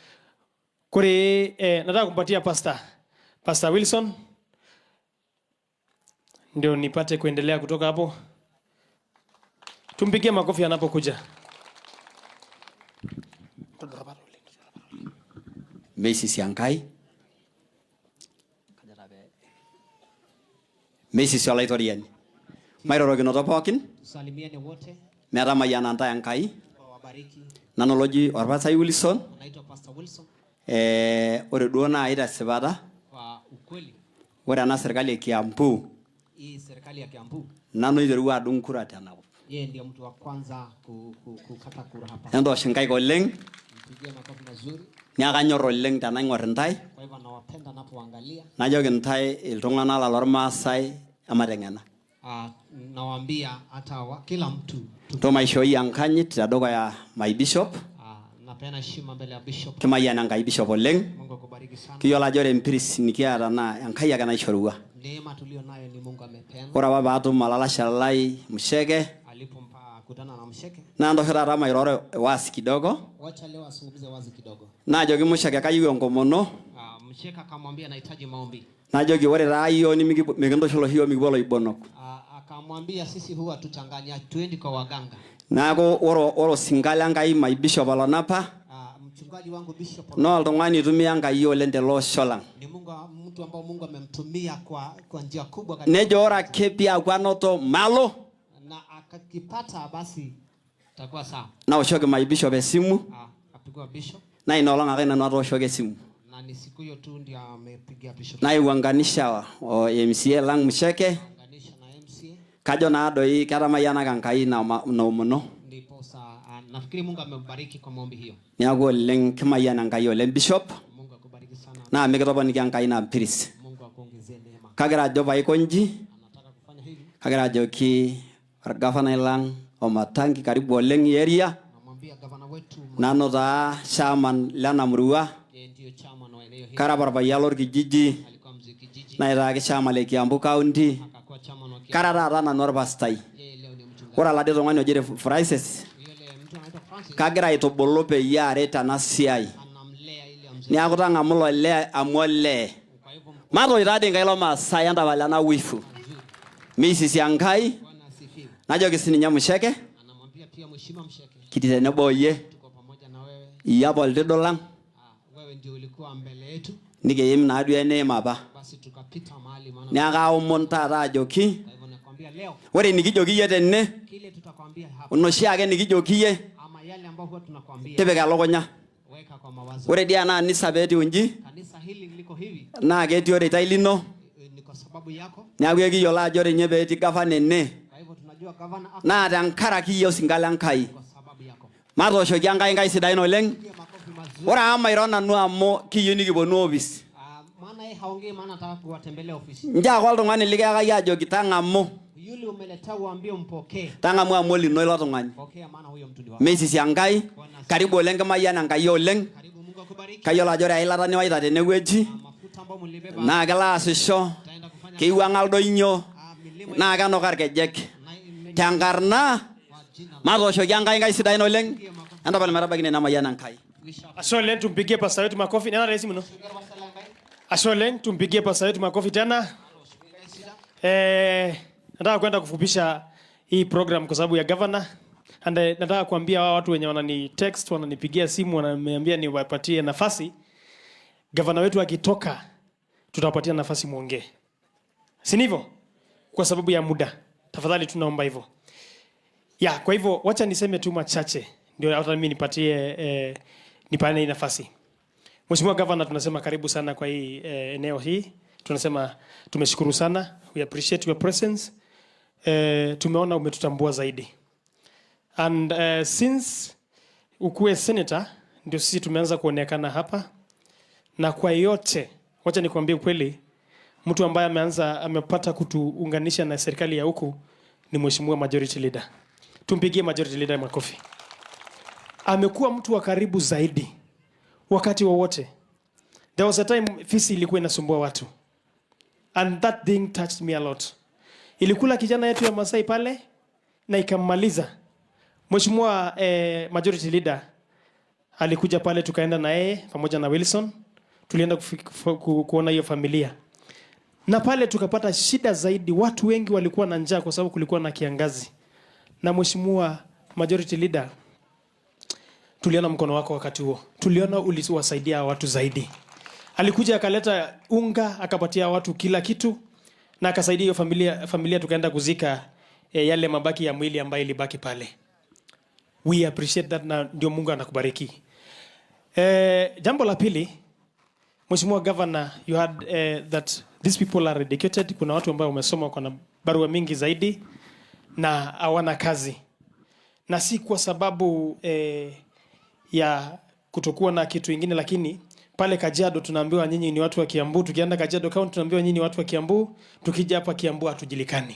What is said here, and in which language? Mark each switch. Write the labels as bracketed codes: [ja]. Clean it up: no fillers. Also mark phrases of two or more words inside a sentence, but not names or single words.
[sw] Nataka kumpatia Pastor Wilson ndio nipate kuendelea kutoka hapo. Tumpigie makofi anapokuja. [mas] Messi Siankai. Messi Solaitorian. Mairorokinoto pookin. [sw] Salimiane wote. [mas] Meeta mayiana ntae Enkai. [sw] Wabariki. [mas] Nanoloji Pastor Wilson. [sw] Naitwa Pastor Wilson. [mas] Ore duo nai tesipata. [sw] Kwa ukweli. [mas] Ore ena [sw] serikali ya Kiambu. Hii serikali ya Kiambu. [mas] Nanu iterua adung kura tenakop. [sw] Yeye ndiye mtu wa kwanza kukata kura hapa. [mas] Entosh nkaik oleng. [sw] Mpigie makofi mazuri. [mas] Niakanyor oleng tenaing'or ntae. [sw] Kwa hivyo nawapenda napoangalia. [mas] Najoki ntae iltung'anak lormaasai amateng'ena. [sw] Nawaambia hata kila mtu [mas] tomaishoi enkanyit tedukuya [en] my bishop. [sw] Napeana heshima mbele ya bishop. [mas] Kimayian Enkai bishop oleng. [sw] Mungu akubariki sana. [mas] Kiyiolo ajo ore empiris nikiata naa Enkai ake naishorua. [sw] Neema tulio nayo ni Mungu amepeana. [mas] Ore apa paatum olalashe lai Musheke. [sw] Alipokutana na Musheke. [mas] Na ndo taata mairoro [sw] wazi kidogo. Wacha leo asungumze wazi kidogo. [mas] Najoki Musheke kayieu enkomono. [sw] Musheke akamwambia anahitaji maombi. [mas] Najoki ore taa iyiok mikintosholo hiyo mikipuo loibonok. [sw] Akamwambia sisi huwa tuchanganya, tuendi kwa waganga. [mas] Naaku oro singale Enkai [en] my bishop [mas] olonapa. [sw] Mchungaji wangu bishop. [mas] No oltung'ani itumia Enkai oleng tele osho lang. [sw] Ni mtu ambao Mungu amemtumia kwa njia kubwa katika. [mas] Nejo ora kepia kwanoto malo. [sw] Na akakipata basi takuwa sawa. [mas] Na oshoki [en] my bishop [mas] esimu. [sw] Apigwa bishop. [mas] Na ina olong ake nanu atoshoki esimu. [sw] Na ni siku hiyo tu ndio amepigia bishop. [mas] Na iwanganisha MCA lang Musheke. Kajo na doi ketamayianaka Enkai na omono. [sw] Ndipo nafikiri Mungu amembariki kwa maombi hiyo. [mas] Niaku oleng kimayiana Enkai oleng bishop. [sw] Mungu akubariki sana. [mas] Na mikitoponiki Enkai na mpiris. [sw] Mungu akuongezee neema. [mas] Kagira ajo paiko nji. [sw] Anataka kufanya hivi. [mas] Kagira ajoki orgavanai lang Wamatangi karibu oleng area. [sw] Namwambia gavana wetu. [mas] Nanu taa chairman lena murua. [sw] Yeye ndio chairman wa eneo hili. [mas] Kara payian lorkijiji. [sw] Alikuwa mzee kijiji. [mas] Naitaki chairman le Kiambu County. [sw] Akakuwa chairman wa Kiambu. [mas] Kara taata nanu orpastai. [sw] Yeye leo ni mchungaji. [mas] Ore alade tung'ani ojere Francis. Kagira aitubulu peyie aret ena siai. Niaku tang'amu ilo lee amu olee. Matoi taadii Enkai lomaasai entapal ena wifu. Meisisi Enkai. Najoki sininye Musheke. [sw] Anamwambia pia mheshimiwa Musheke. [mas] Kiti tenebo oyie. [sw] Tuko pamoja na wewe. [mas] Iyapa oltido lang. [sw] Wewe ndio ulikuwa mbele yetu. [mas] Nikiim naaduo eneim apa. [sw] Basi tukapita mahali maana. [mas] Niaku aomon taata ajoki. [sw] Kwa hivyo nakwambia leo. [mas] Ore nikijoki iyie tene. [sw] Kile tutakwambia hapa. [mas] Enoshi ake nikijoki iyie. [sw] Ama yale ambayo huwa tunakwambia. [mas] Tipika elukunya. Ore dia na anisa beti unji. [sw] Kanisa hili liko hivi. [mas] Na ketii oreitai lino. [sw] Ni kwa sababu yako. [mas] Neeku ekiyiolo ajo ore nye peetii gavana ene. [sw] Kwa hivyo tunajua gavana ako. [mas] Naa tenkaraki iyie osinka Enkai. [sw] Kwa sababu yako. [mas] Matooshoki Enkai sidain oleng. Ore amairo nanu amu kiyieu nikiponu office. [sw] Maana yeye haongei maana anataka kuwatembelea ofisi. [mas] Nje ake oltung'ani likiyakaki ajoki tang'amu. [sw] Yule umeleta uambie mpokee. [mas] Tang'amu amu lino ilo tung'ani. [sw] Pokea maana huyo mtu ni wako. [mas] Meisisi Enkai. Karibu oleng kimayian Enkai oleng. [sw] Karibu Mungu akubariki. [mas] Kayiolo ajo ore eilata niwaita tenewueji. [sw] Mafuta ambayo mlibeba. [mas] Naa kelo aasisho. Keiwuang'a ildonyo. Naa kenukaa irkejek. Tenkarna matooshoki Enkai sidain oleng. Entapal metabaiki nena mayian Enkai. [sw] Asole tumpigie pastor wetu makofi. Nena rahisi mno. Asole tumpigie pastor wetu makofi tena. Nataka kwenda kufupisha hii program kwa sababu ya governor. And nataka kuambia watu wenye wanani text, wananipigia simu, wananiambia niwapatie nafasi. Governor wetu akitoka tutawapatia nafasi muongee. Si ndivyo? Kwa sababu ya muda. Tafadhali tunaomba hivyo. Ya, kwa hivyo wacha niseme tu machache. Ndio hata mimi nipatie nipane nafasi. Mheshimiwa Governor, tunasema karibu sana kwa hii eneo hii. Tunasema tumeshukuru sana. [en] We appreciate your presence. [sw] Tumeona umetutambua zaidi. And since ukuwe senator, ndio sisi tumeanza kuonekana hapa. Na kwa yote, wacha nikwambie ukweli, mtu ambaye amepata kutuunganisha na serikali ya huku ni Mheshimiwa Majority Leader. Tumpigie Majority Leader makofi. Amekuwa mtu wa karibu zaidi wakati wowote. [en] There was a time [sw] fisi ilikuwa inasumbua watu. [en] And that thing touched me a lot. [sw] Ilikula kijana yetu ya Masai pale na ikammaliza. Mheshimiwa Majority Leader alikuja pale, tukaenda na yeye pamoja na Wilson. Tulienda kuona hiyo familia. Na pale tukapata shida zaidi. Watu wengi walikuwa na njaa kwa sababu kulikuwa na kiangazi. Na Mheshimiwa Majority Leader, tuliona mkono wako wakati huo. Tuliona uliwasaidia watu zaidi. Alikuja akaleta unga, akapatia watu kila kitu na akasaidia hiyo familia tukaenda kuzika yale mabaki ya mwili ambayo ilibaki pale. [en] We appreciate that, [sw] na ndio Mungu anakubariki. Jambo la pili, Mheshimiwa Governor, [en] you had that these people are educated. [sw] Kuna watu ambao wamesoma, kuna barua mingi zaidi na hawana kazi. Na si kwa sababu ya kutokuwa na kitu kingine, lakini pale Kajiado tunaambiwa nyinyi ni watu wa Kiambu. Tukienda Kajiado County tunaambiwa nyinyi ni watu wa Kiambu. Tukija hapa Kiambu hatujulikani.